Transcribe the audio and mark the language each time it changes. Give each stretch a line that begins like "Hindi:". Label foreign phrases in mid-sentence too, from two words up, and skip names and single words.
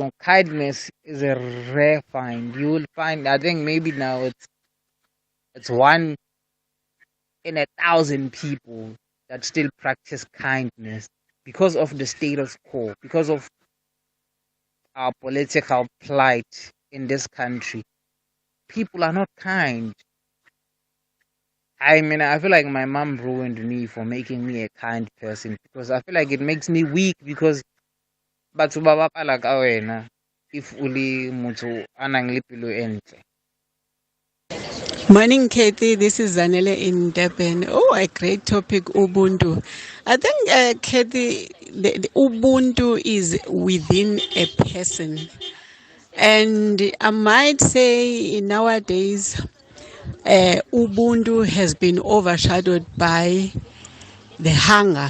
English: So kindness is a rare find. You will find, I think maybe now it's 1 in 1,000 people that still practice kindness because of the status quo, because of our political plight in this country. People are not kind. I mean, I feel like my mom ruined me for making me a kind person because I feel like it makes me weak because
Southern Sotho: batho ba bapala ka wena
English: if
Southern Sotho: uli motho anang le pelo entle.
English: Morning, Cathy. This is Zanele in Durban. Oh, a great topic, Ubuntu. I think, Cathy, the Ubuntu is within a person. And I might say nowadays, Ubuntu has been overshadowed by the hunger.